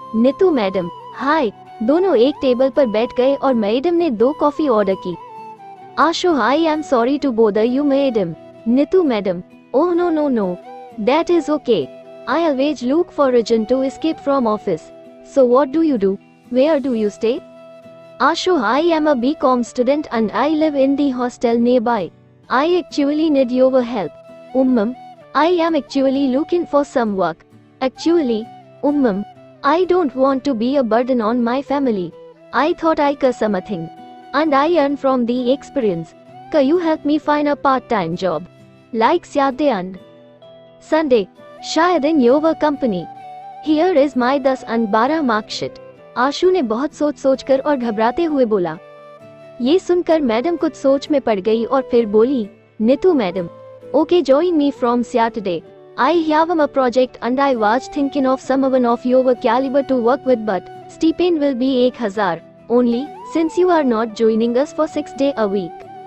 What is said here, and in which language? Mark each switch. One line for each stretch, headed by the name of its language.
Hindi: Neetu madam, हाय। दोनों एक table पर बैठ गए और मैडम ने 2 कॉफी ऑर्डर की।
English: Ashu, I am sorry to bother you madam. Neetu madam, oh no no no, that is okay. I always look for reason to escape from office. So what do you do? Where do you stay? Ashu, I am a BCom student and I live in the hostel nearby. I actually need your help. I am actually looking for some work. Actually, I don't want to be a burden on my family. I thought I could something. And I earn from the experience. Can you help me find a part-time job? Like Saturday and Sunday. शायद in your company. Here is my 10 and 12 mark sheet.
Hindi: आशु ने बहुत सोच कर और घबराते हुए बोला। ये सुनकर मैडम कुछ सोच में पड़ गई और फिर बोली, Neetu madam,
English: Okay join me from Saturday. I have a project and I was thinking of someone of your calibre to work with, but stipend will be 1,000 only since you are not joining us for 6 days a week.